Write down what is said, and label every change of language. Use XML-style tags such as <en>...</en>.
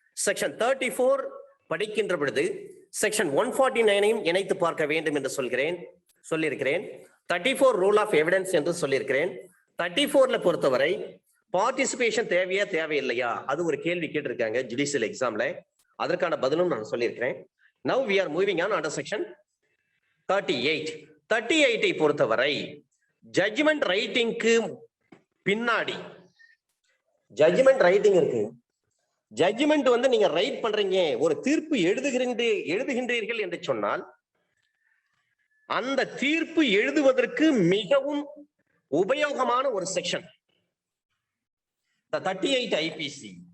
<ta>Section 34 படிக்கின்ற பொழுது section 149ஐயும் இணைத்து பார்க்க வேண்டும் என்று சொல்லியிருக்கிறேன். 34 ரூல் ஆஃப் எவிடன்ஸ் என்று சொல்லியிருக்கிறேன். 34ல பொறுத்தவரை பார்ட்டிசிபேஷன் தேவையா தேவையில்லையா அது ஒரு கேள்வி கேட்டிருக்காங்க ஜுடிஷியல் எக்ஸாம்ல. அதற்கான பதிலும் நான் சொல்லியிருக்கிறேன்.</ta> <en>Now we are moving on under section 38.</en> <ta>38ஐ பொறுத்தவரை ஜட்ஜ்மெண்ட் ரைட்டிங்க்கு பின்னாடி ஜட்ஜ்மெண்ட் ரைட்டிங் இருக்கு. ஜட்ஜ்மெண்ட் வந்து நீங்க ரைட் பண்றீங்க, ஒரு தீர்ப்பு எழுதுகின்றீர்கள் என்று சொன்னால் அந்த தீர்ப்பு எழுதுவதற்கு மிகவும் உபயோகமான ஒரு செக்ஷன் 38 ஐபிசி.</ta>